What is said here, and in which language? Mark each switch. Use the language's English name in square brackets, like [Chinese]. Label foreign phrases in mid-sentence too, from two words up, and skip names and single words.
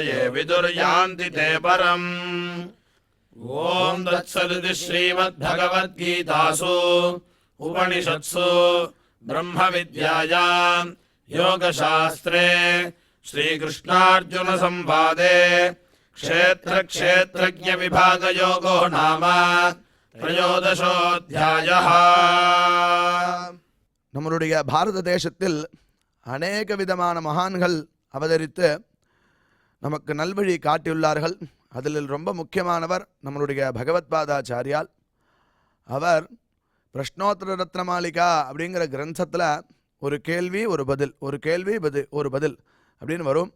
[Sanskrit] ये विदुर्यान्ति ते परम् ॐ तत्सदिति श्रीमद्भगवद्गीतासु उपनिषत्सु ब्रह्मविद्यायाम् योगशास्त्रे श्रीकृष्णार्जुनसंवादे क्षेत्रक्षेत्रज्ञविभागयोगो नाम त्रयोदशोऽध्यायः. [Tamil] நம்மளுடைய பாரத தேசத்தில் அநேக விதமான மகான்கள் அவதரித்து நமக்கு நல்வழி காட்டியுள்ளார்கள். அதில் ரொம்ப முக்கியமானவர் நம்மளுடைய பகவத்பாதாச்சாரியால். அவர் பிரஷ்னோத்தர ரத்னமாலிகா அப்படிங்கிற கிரந்தத்தில் ஒரு கேள்வி ஒரு பதில், ஒரு கேள்வி ஒரு பதில் அப்படின்னு வரும்.